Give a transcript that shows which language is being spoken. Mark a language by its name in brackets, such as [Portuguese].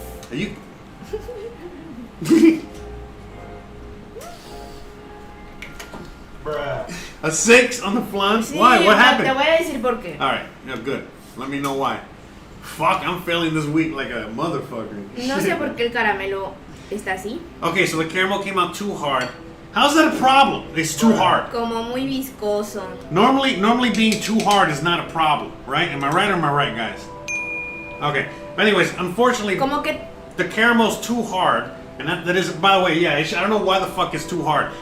[English] Are you? Bruh. A 6 on the flan? [Spanish] Sí, [English] Why? What happened? [Spanish] Te voy a decir por qué. [English] All right, yeah, good. Let me know why. Fuck, I'm failing this week like a motherfucker. [Spanish] No sé por qué el caramelo está así. [English] Okay, so the caramel came out too hard. How's that a problem? It's too hard. [Spanish] Como muy viscoso. [English] Normally being too hard is not a problem, right? Am I right or am I right, guys? Okay. But anyways, unfortunately, [Spanish] Como que [English] the caramel's too hard, and that is, by the way, yeah, I don't know why the fuck it's too hard.